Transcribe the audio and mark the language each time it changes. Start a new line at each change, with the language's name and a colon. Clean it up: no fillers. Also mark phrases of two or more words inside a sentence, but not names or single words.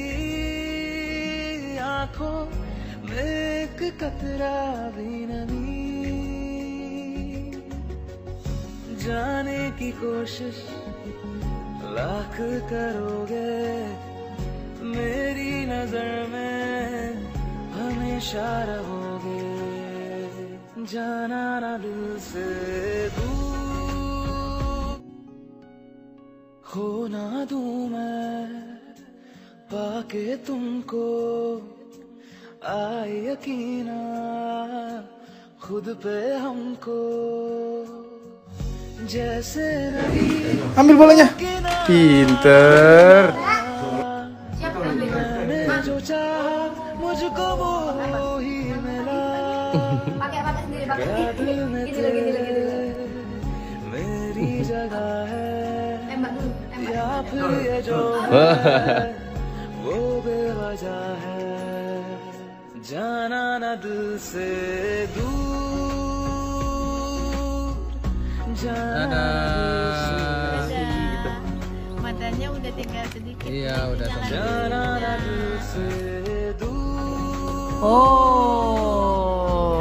Hindi: आंखों में एक कतरा भी नमी जाने की कोशिश लाख करोगे मेरी नजर में हमेशा रहोगे जाना ना दिल से दूर खो ना दूं मैं पाके तुमको आए यकीना खुद पे हमको जैसे नहीं
Indonesian: Ambil bolanya. Pinter.
Hindi: मैंने जो चाहा मुझको वो ही मिला क्या दिल में तेरे मेरी जगह है या फिर ये जो है वो बेवजह है जाना न दिल से दूर जाना
Indonesian: Matanya udah tinggal sedikit. Iya, udah Jalan.
Hindi: जाना न दिल से दूर Oh.